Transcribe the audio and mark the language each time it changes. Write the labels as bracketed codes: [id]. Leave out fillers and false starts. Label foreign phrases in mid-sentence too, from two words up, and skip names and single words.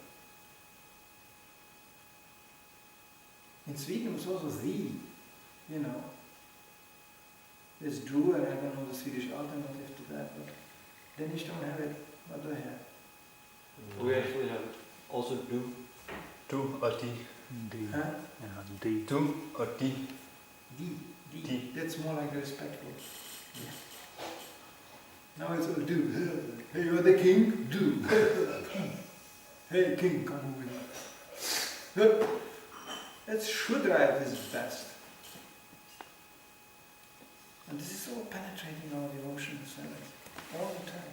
[en] In Sweden it's also Sie, you know. There's do, and I don't know the Swedish alternative to that, but Danish don't have it. What do I have? We actually have also do. [no] Du og de. [en] Huh? [no] Ja, de. Du og de. [en] D. That's more like respectful. Yeah. Now it's all do. Hey, you're the king? Do. Hey, king, come over here. That's Shudra at his best. And this is all penetrating our devotional service all the time.